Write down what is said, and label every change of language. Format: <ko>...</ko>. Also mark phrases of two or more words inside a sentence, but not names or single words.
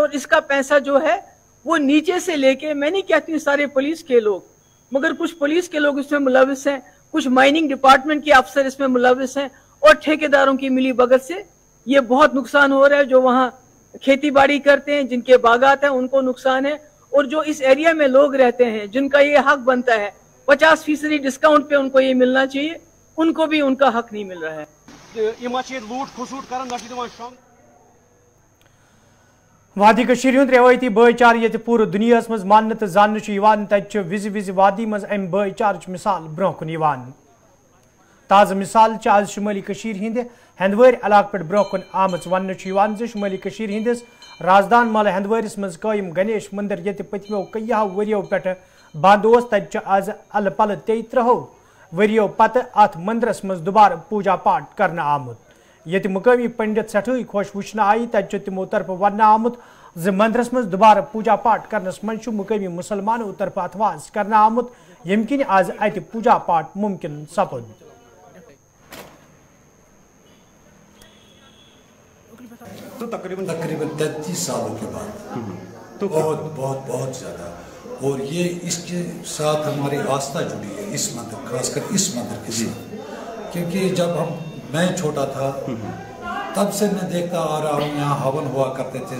<hi>और इसका पैसा जो है वो नीचे से लेके, मैं नहीं कहती हूँ सारे पुलिस के लोग, मगर कुछ पुलिस के लोग इसमें मुलविस हैं, कुछ माइनिंग डिपार्टमेंट के अफसर इसमें मुलविस हैं, और ठेकेदारों की मिली भगत से ये बहुत नुकसान हो रहा है। जो वहाँ खेती बाड़ी करते हैं, जिनके बागात हैं, उनको नुकसान है। और जो इस एरिया में लोग रहते हैं जिनका ये हक बनता है, 50% डिस्काउंट पे उनको ये मिलना चाहिए, उनको भी उनका हक नहीं मिल रहा है।</hi> <ks>वादी कशीर हुंद रवायती भाईचार ये पूरे दुनिया मज मान तो जान विज विज वादी मज अम भाईचार मिसाल ब्रोह कुन ताज़ा मिसाल आज शुमाली कशीर हिंद हंदवार इलाक पे ब्रोह कुन आमच वन शुमाली कशीर हिंदिस राजधान मल हंदवारिस मज कायम गणेश मंदिर ये पतमो कईयों वरियों पे बंद आज अल पल 33 वरियों पत अत मंदिरस मज दोबारा पूजा पाठ करना आमुत। ये मुकामी पंडित सठई खुश वुचन आई तमो तरफ वन आमुत ज मंदिरस मज दोबारा पूजा पाठ करनस मज मुकामी मुसलमानों तरफ अथवाज करना आमुत, यम किन आज अत पूजा पाठ मुमकिन सपद।</ks> <hi>तो तकरीबन 33 सालों के बाद तो बहुत बहुत बहुत ज़्यादा, और ये इसके साथ हमारी आस्था जुड़ी है इस मंदिर, खासकर इस मंदिर के साथ, क्योंकि जब मैं छोटा था तब से मैं देखता आ रहा हूँ यहाँ हवन हुआ करते थे।</hi>